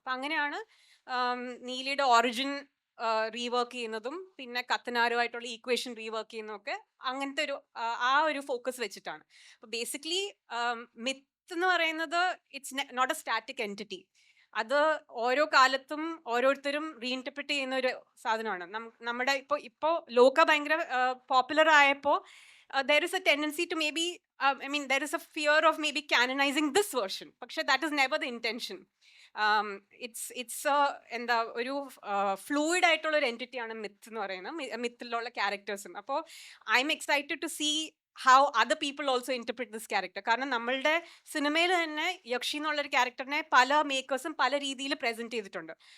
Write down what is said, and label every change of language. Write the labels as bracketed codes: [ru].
[ml] അപ്പം അങ്ങനെയാണ് നീലിയുടെ origin rework ചെയ്യുന്നതും പിന്നെ കത്തനാരുമായിട്ടുള്ള ഈക്വേഷൻ റീവർക്ക് ചെയ്യുന്നതൊക്കെ അങ്ങനത്തെ ഒരു ആ ഒരു ഫോക്കസ് വെച്ചിട്ടാണ്. അപ്പോൾ ബേസിക്കലി മിത്ത് എന്ന് പറയുന്നത് [en] It's not a static entity. [ml] അത് ഓരോ കാലത്തും ഓരോരുത്തരും റീഇൻറ്റർപ്രിറ്റ് ചെയ്യുന്ന ഒരു സാധനമാണ്. നമ്മുടെ ഇപ്പോൾ ലോക ഭയങ്കര പോപ്പുലർ ആയപ്പോൾ [en] there is a tendency to maybe I mean there is a fear of maybe canonizing this version, പക്ഷെ that is never the intention. [ml] It's എന്താ ഒരു ഫ്ലൂയിഡ് ആയിട്ടുള്ള ഒരു എൻറ്റിറ്റിയാണ് മിത്ത് എന്ന് പറയുന്നത്, മിത്തിലുള്ള ക്യാരക്ടേഴ്സും. [en] അപ്പോൾ I am excited to see how other people also interpret this character. [ml] കാരണം നമ്മളുടെ സിനിമയിൽ തന്നെ യക്ഷി എന്നുള്ളൊരു ക്യാരക്ടറിനെ പല മേക്കേഴ്സും പല രീതിയിൽ പ്രസന്റ് ചെയ്തിട്ടുണ്ട്.